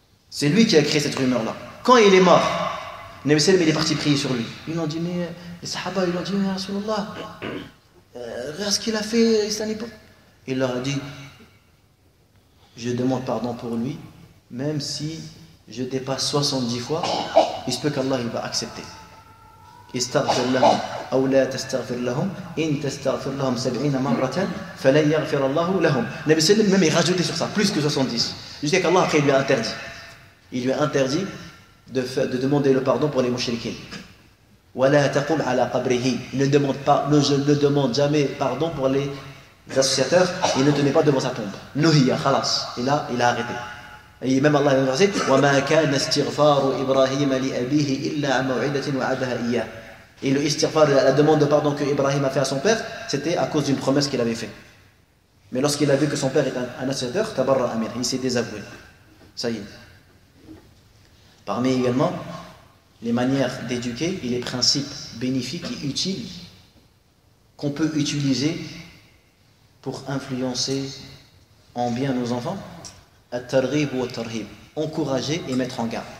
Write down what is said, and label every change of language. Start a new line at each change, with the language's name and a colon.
French: C'est lui qui a créé cette rumeur-là. Quand il est mort, Nabi sallam il est parti prier sur lui. Ils l'ont dit, mais les sahaba, ils l'ont dit, mais Rasulallah, regarde ce qu'il a fait, il leur a dit, je demande pardon pour lui, même si je dépasse 70 fois, il se peut qu'Allah il va accepter.
Arabic: استغفر لهم أو لا تستغفر لهم إن تستغفر لهم 70 مرة فلن يغفر الله لهم.
French: Nabi sallam même il rajoutait sur ça plus que 70 jusqu'à qu'Allah après il lui a interdit. Il lui a interdit de demander le pardon pour les mouchriquins.
Arabic: ولا تقم على قبره.
French: Il ne demande jamais pardon pour les associateurs. Il ne te met pas devant sa tombe.
Arabic: Nuhiya khalas.
French: Il a arrêté. Et même Allah a dit
Arabic: وما كان استغفار إبراهيم لأبيه إلا عن موعدة وعدها إياه.
French: Et le istighfar, la demande de pardon que Ibrahim a fait à son père, c'était à cause d'une promesse qu'il avait faite. Mais lorsqu'il a vu que son père est un associateur, tabarra amir, il s'est désavoué. Ça y est. Parmi également les manières d'éduquer et les principes bénéfiques et utiles qu'on peut utiliser pour influencer en bien nos enfants, at-targhib ou at-tarhib, encourager et mettre en garde.